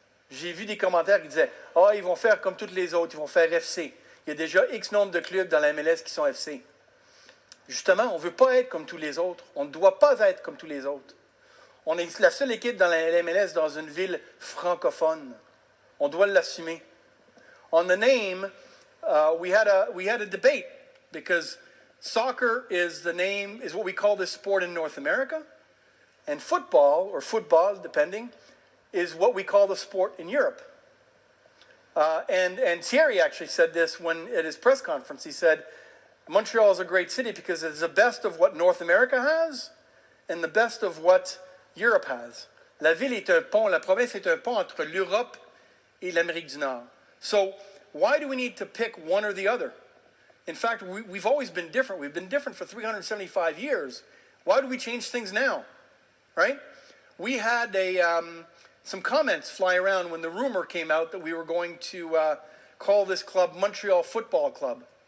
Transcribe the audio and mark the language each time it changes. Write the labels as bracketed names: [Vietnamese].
[French] J'ai vu des commentaires qui disaient « Ah, ils vont faire comme toutes les autres, ils vont faire FC. » Il y a déjà X nombre de clubs dans la MLS qui sont FC. Justement, on ne veut pas être comme tous les autres. On ne doit pas être comme tous les autres. On est la seule équipe dans la MLS dans une ville francophone. On doit l'assumer. [English] On the name, we had a debate because soccer is what we call this sport in North America, and football, or football, depending, is what we call the sport in Europe. And Thierry actually said this at his press conference. He said, Montreal is a great city because it's the best of what North America has and the best of what Europe has. [French] La ville est un pont, la province est un pont entre l'Europe et l'Amérique du Nord. [English] So why do we need to pick one or the other? In fact, we've always been different. We've been different for 375 years. Why do we change things now? Right? We had some comments fly around when the rumor came out that we were going to call this club Montreal Football Club.